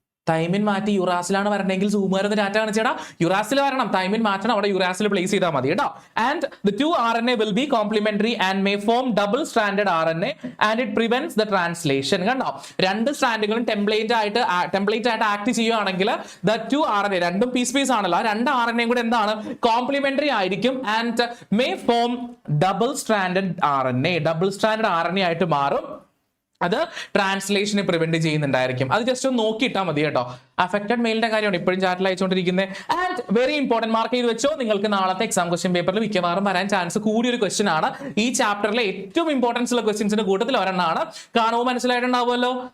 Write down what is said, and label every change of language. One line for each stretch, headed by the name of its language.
Malayalam: Thymine മാറ്റി യുറാസിലാണ് വരണമെങ്കിൽ സൂമാരെന്ന് data കാണിച്ചേടാ. Uracil വരണം, തൈമിൻ മാറ്റണം, അവിടെ യുറാസിൽ പ്ലേസ് ചെയ്താൽ മതി കേട്ടോ.
English: And the 2 RNA will be complementary and may form double stranded RNA and it prevents the translation.
Malayalam: കണ്ടോ? രണ്ട് സ്ട്രാൻഡുകളും ടെംപ്ലേറ്റ് ആയിട്ട് ആക്ട് ചെയ്യുകയാണെങ്കിൽ
English: the 2 RNA
Malayalam: രണ്ടും പീസ് ആണല്ലോ, രണ്ട് RNA കൂടെ എന്താണ്? കോംപ്ലിമെന്ററി ആയിരിക്കും
English: and may form double stranded RNA
Malayalam: ആയിട്ട് മാറും. അത് ട്രാൻസ്ലേഷനെ പ്രിവെന്റ് ചെയ്യുന്നുണ്ടായിരിക്കും. അത് ജസ്റ്റ് ഒന്ന് നോക്കിയിട്ടാൽ മതി കേട്ടോ. അഫക്റ്റഡ് മെയിലിന്റെ കാര്യമാണ് ഇപ്പോഴും ചാറ്റിൽ അയച്ചുകൊണ്ടിരിക്കുന്നത്.
English: and very important,
Malayalam: മാർക്ക് ചെയ്ത് വെച്ചോ. നിങ്ങൾക്ക് നാളത്തെ എക്സാം ക്വസ്റ്റ്യൻ പേപ്പറിൽ മിക്കവാറും വരാൻ ചാൻസ് കൂടിയൊരു ക്വസ്റ്റ്യൻ ആണ്. ഈ ചാപ്റ്ററിലെ ഏറ്റവും ഇമ്പോർട്ടൻസ് ഉള്ള ക്വസ്റ്റ്യൻസിന്റെ കൂട്ടത്തിൽ ഒരെണ്ണമാണ്. കാണുമ്പോൾ മനസ്സിലായിട്ടുണ്ടാവുമല്ലോ.